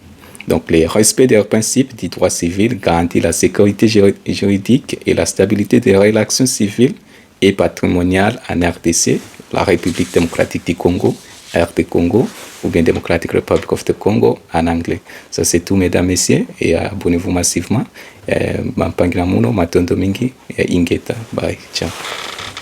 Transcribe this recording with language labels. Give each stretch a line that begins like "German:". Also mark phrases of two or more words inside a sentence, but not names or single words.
French: Donc, le respect des principes du droit civil garantit la sécurité juridique et la stabilité des relations civiles et patrimoniales en RDC, la République démocratique du Congo, RD Congo, ou bien Democratic Republic of the Congo en anglais. Ça, c'est tout, mesdames, messieurs, et abonnez-vous massivement.
Lingala: Mampangira muno, matondo mingi, ingeta.
English: Bye, ciao.